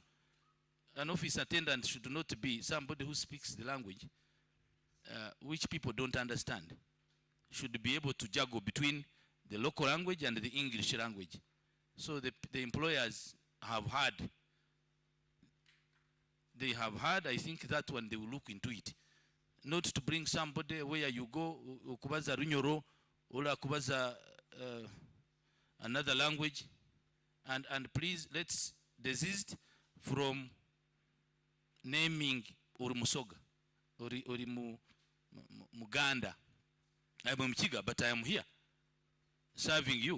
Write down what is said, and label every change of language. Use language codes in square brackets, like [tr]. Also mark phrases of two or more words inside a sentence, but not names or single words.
[en] An office attendant should not be somebody who speaks the language which people don't understand. Should be able to juggle between the local language and the English language. So the employers have had, I think that one they will look into it. Not to bring somebody where you go, [nyo] kubaza runyoro, [en] or kubaza another language. And please, let's desist from naming Urumusoga or Muganda. I'm Mchiga, but I am here serving you.